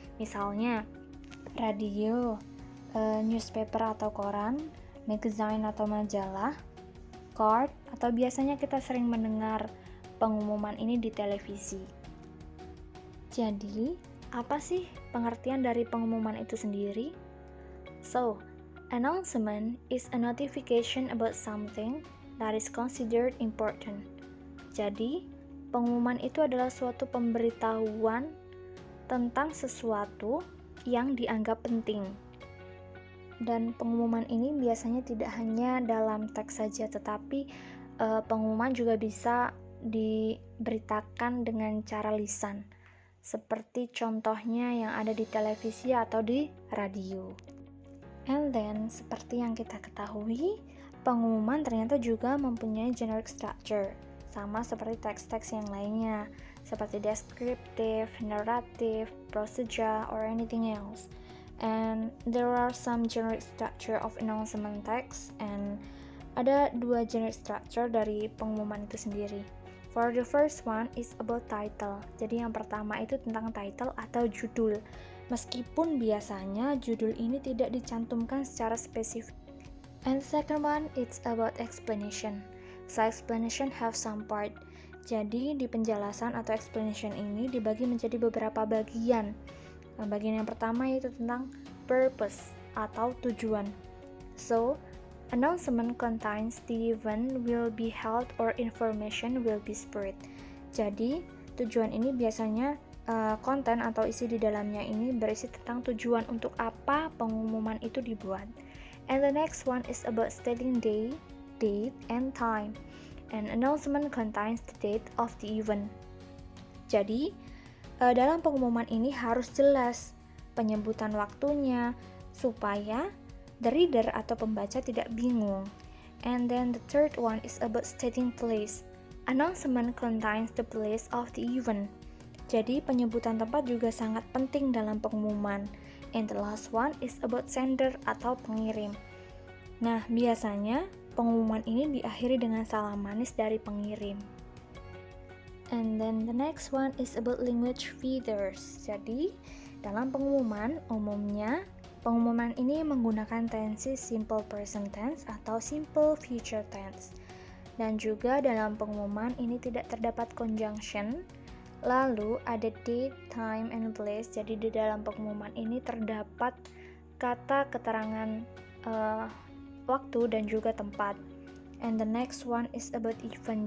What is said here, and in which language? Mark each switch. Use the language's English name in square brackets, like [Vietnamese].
[Indonesian] Misalnya, radio, newspaper atau koran, magazine atau majalah, card, atau biasanya kita sering mendengar pengumuman ini di televisi. Jadi, apa sih pengertian dari pengumuman itu sendiri? [English] So, announcement is a notification about something that is considered important. [Indonesian] Jadi, pengumuman itu adalah suatu pemberitahuan tentang sesuatu yang dianggap penting. Dan pengumuman ini biasanya tidak hanya dalam teks saja, tetapi pengumuman juga bisa diberitakan dengan cara lisan, seperti contohnya yang ada di televisi atau di radio. And then, seperti yang kita ketahui, pengumuman ternyata juga mempunyai generic structure, sama seperti teks-teks yang lainnya, seperti descriptive, narrative, procedure, [English] or anything else. And there are some generic structure of announcement text, and [Indonesian] ada dua generic structure dari pengumuman itu sendiri. [English] For the first one is about title. [Indonesian] Jadi yang pertama itu tentang title atau judul. Meskipun biasanya judul ini tidak dicantumkan secara spesifik. [English] And the second one it's about explanation. So explanation have some part. [Indonesian] Jadi di penjelasan atau explanation ini dibagi menjadi beberapa bagian. Nah, bagian yang pertama itu tentang purpose atau tujuan. [English] So announcement contains the event will be held or information will be spread. [Indonesian] Jadi, tujuan ini biasanya konten atau isi di dalamnya ini berisi tentang tujuan untuk apa pengumuman itu dibuat. [English] And the next one is about stating day, date, and time. An announcement contains the date of the event. [Indonesian] Jadi, dalam pengumuman ini harus jelas penyebutan waktunya supaya the reader atau pembaca tidak bingung. [English] And then the third one is about stating place. Announcement contains the place of the event. [Indonesian] Jadi penyebutan tempat juga sangat penting dalam pengumuman. [English] And the last one is about sender [Indonesian] atau pengirim. Nah, biasanya pengumuman ini diakhiri dengan salam manis dari pengirim. [English] And then the next one is about language features. [Indonesian] Jadi, dalam pengumuman umumnya pengumuman ini menggunakan tenses simple present tense atau simple future tense. Dan juga dalam pengumuman ini tidak terdapat conjunction. Lalu ada [English] date, time, and place. [Indonesian] Jadi di dalam pengumuman ini terdapat kata keterangan waktu dan juga tempat. [English] And the next one is about event.